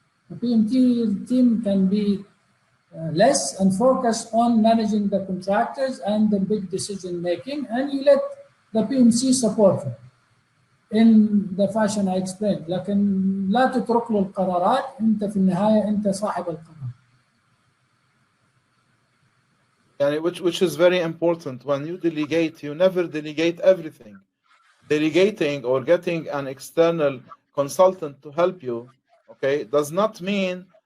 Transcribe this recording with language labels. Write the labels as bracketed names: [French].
[English] The PMT team can be less and focus on managing the contractors and the big decision making, and you let the PMC support it in the fashion I explained. [Arabic] لكن لا تترك له القرارات، انت في النهاية انت صاحب القرار. [English] Which is very important. When you delegate, you never delegate everything. Delegating or getting an external consultant to help you, okay, does not mean